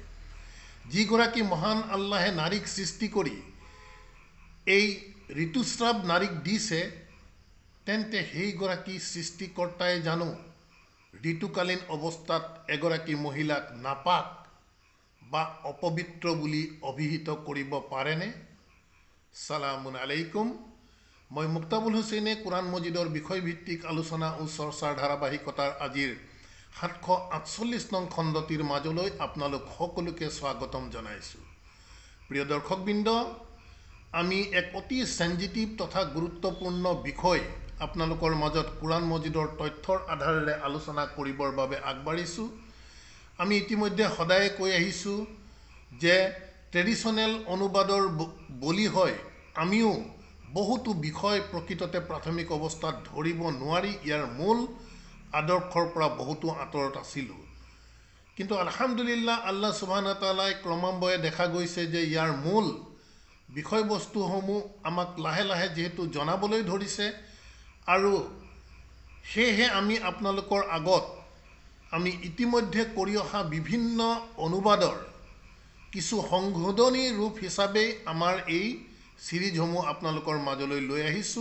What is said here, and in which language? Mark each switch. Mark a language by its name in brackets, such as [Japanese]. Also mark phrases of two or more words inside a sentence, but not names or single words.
[Assamese] যিগৰাকী মহান আল্লাহে নাৰীক সৃষ্টি কৰি এই ঋতুস্ৰাৱ নাৰীক দিছে, তেন্তে সেইগৰাকী সৃষ্টিকৰ্তাই জানো ঋতুকালীন অৱস্থাত এগৰাকী মহিলাক নাপাক বা অপবিত্ৰ বুলি অভিহিত কৰিব পাৰেনে? [Arabic] سلام عليكم. [Assamese] মই মুক্তাবুল হুছেইনে কোরআন মজিদৰ বিষয়ভিত্তিক আলোচনা ও চৰ্চাৰ ধাৰাবাহিকতাৰ আজিৰ 748 নং খণ্ডটিৰ মাজলৈ আপোনালোক সকলোকে স্বাগতম জনাইছোঁ। প্ৰিয় দৰ্শকবৃন্দ, আমি এক অতি সেনজিটিভ তথা গুৰুত্বপূৰ্ণ বিষয় আপোনালোকৰ মাজত কোরআন মজিদৰ তথ্যৰ আধাৰেৰে আলোচনা কৰিবৰ বাবে আগবাঢ়িছোঁ। আমি ইতিমধ্যে সদায় কৈ আহিছোঁ যে ট্ৰেডিশ্যনেল অনুবাদৰ বলি হয় আমিও বহুতো বিষয় প্ৰকৃততে প্ৰাথমিক অৱস্থাত ধৰিব নোৱাৰি ইয়াৰ মূল আদৰ্শৰ পৰা বহুতো আঁতৰত আছিলোঁ। কিন্তু আলহামদুলিল্লাহ [Arabic] الله سبحانه تعالى [Assamese] ক্ৰমান্বয়ে দেখা গৈছে যে ইয়াৰ মূল বিষয়বস্তুসমূহ আমাক লাহে লাহে যিহেতু জনাবলৈ ধৰিছে, আৰু সেয়েহে আমি আপোনালোকৰ আগত আমি ইতিমধ্যে কৰি অহা বিভিন্ন অনুবাদৰ কিছু সংশোধনী ৰূপ হিচাপে আমাৰ এই সিৰিজসমূহ আপোনালোকৰ মাজলৈ লৈ আহিছোঁ।